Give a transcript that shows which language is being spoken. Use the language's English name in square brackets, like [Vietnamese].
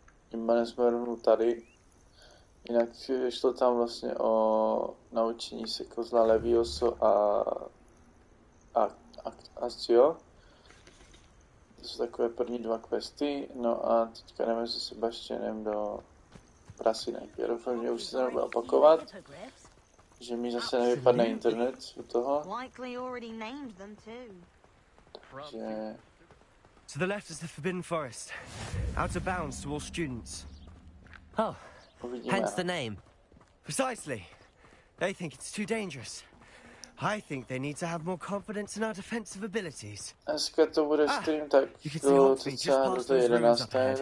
[Czech] Tím jsme rovnou tady. Jinak šlo tam vlastně o naučení se kozla Levioso a Accio. To jsou takové první 2 questy, no a teďka jdeme se Sebastianem do prasinek. Já doufám, že už se to nebude opakovat, že mi zase nevypadne internet u toho. Takže... [English] To the left is the Forbidden Forest, out of bounds to all students. Oh, hence the name. Precisely. They think it's too dangerous. I think they need to have more confidence in our defensive abilities. [Czech] Dneska to bude stream tak do třeba do 11.